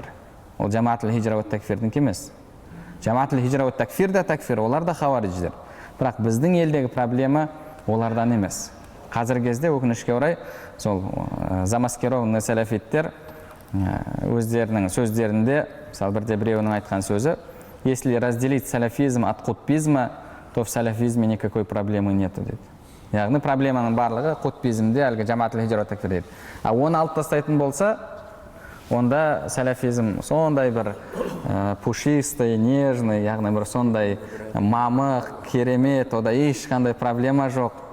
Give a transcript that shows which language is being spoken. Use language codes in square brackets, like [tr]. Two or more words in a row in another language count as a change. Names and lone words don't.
[kk] Ол Жамаатул хижра ва такфирдің емес. Жамаатул хижра ва такфир да такфир, олар да хаваридждер. Бірақ біздің елдегі проблема олардан емес. Қазіргі кезде өкінішке орай сол замаскированный сәләфиттер өздерінің сөздерінде, мысалы бірде біреуінің айтқан сөзі: [ru] если разделить салафизм от кутбизма, то в салафизме никакой проблемы нету дейді. [kk] Яғни проблеманың барлығы кутбизмде, әлгі Жамаатул хижра ва такфир дейді. А оны алып тастайтын болса, онда салафизм сондай бір [ru] пушистый, нежный, [kk] яғни бір сондай мамық, керемет, ода ешқандай проблема жоқ.